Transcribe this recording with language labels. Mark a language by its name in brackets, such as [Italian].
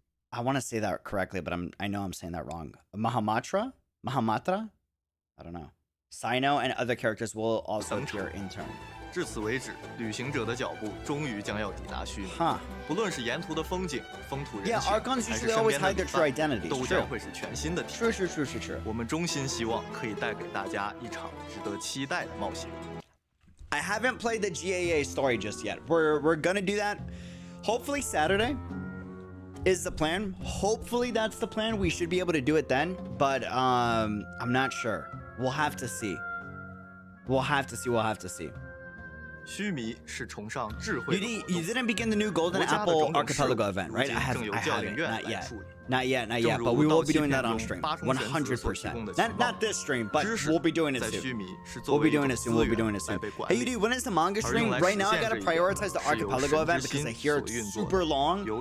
[English] I want to say that correctly, but I know I'm saying that wrong. Mahamatra? I don't know. CYNO and other characters will also appear in turn. [Chinese] 至此为止，旅行者的脚步终于将要抵达须弥。不论是沿途的风景、风土人情，还是身边的旅伴，都将会是全新的体验。是。我们衷心希望可以带给大家一场值得期待的冒险。 [English] I haven't played the GAA story just yet. We're gonna do that. Hopefully Saturday is the plan. Hopefully that's the plan. We should be able to do it then, but I'm not sure. We'll have to see. We'll have to see. [Chinese] 须弥是崇尚智慧的活动。 [English] You didn't begin the new Golden Apple Archipelago event, right? I haven't. Not yet. But we will be doing that on stream. 100%. Not this stream, but we'll be doing it soon. We'll be doing it soon. Hey, you do. When is the manga stream? Right now, I gotta prioritize the Archipelago event because I hear it's super long.